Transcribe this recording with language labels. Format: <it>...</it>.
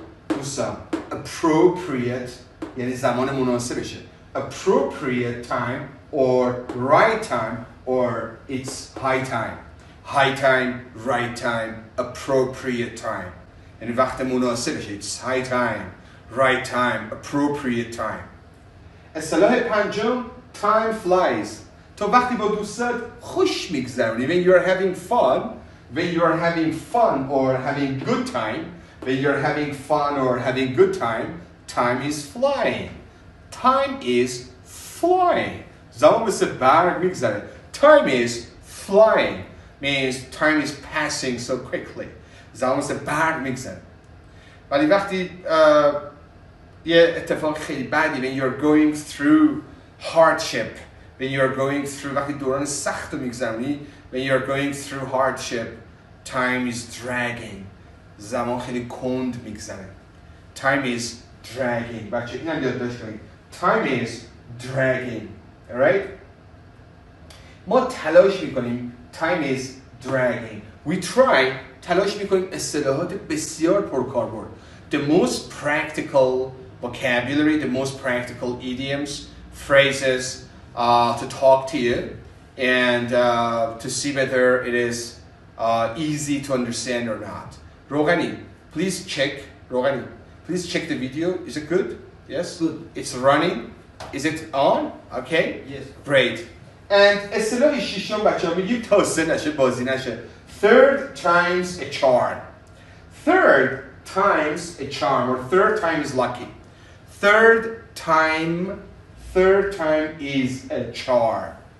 <fa>دوستان, appropriate یعنی زمان مناسبشه.</fa> <en>Appropriate time or right time or it's high time. High time, right time, appropriate time.</en> <fa>یعنی وقت مناسبشه.</fa> <en>It's high time, right time, appropriate time.</en> <fa>اصطلاح پنجم time flies. تو وقتی با دوستت خوش میگذرونی.</fa> <en>When you're having fun, when you're having fun or having good time, when you're having fun or having good time, time is flying. Time is flying.</en> <fa>زمان مثل برق میگذره.</fa> <en>Time is flying means time is passing so quickly.</en> <fa>زمان مثل برق میگذره. ولی وقتی یه اتفاق خیلی بدی</fa> <en>when you're going through hardship, when you're going through</en> <fa>وقتی دوران سخت رو میگذرونی,</fa> <en>when you're going through hardship, time is dragging.</en> <fa>زمان خیلی کند میگذره.</fa> <en>Time is dragging.</en> <fa>بچه اینم یادداشت کنید.</fa> <en>Time is dragging. Alright?</en> <fa>ما تلاش میکنیم.</fa> <en>Time is dragging. We try.</en> <fa>تلاش میکنیم اصطلاحات بسیار پرکاربرد.</fa> <en>The most practical vocabulary, the most practical idioms, phrases to talk to you and to see whether it is easy to understand or not. Rogani, please check. Rogani, please check the video. Is it good? Yes? Good. It's running. Is it on? Okay? Yes. Great.</en> <fa>And اصطلاح ششم بچه‌ها میگیم توسعه نشه بازی نشه.</fa> <en>Third time's a charm. Third time's a charm, or third time is lucky. Third time is a charm.</en>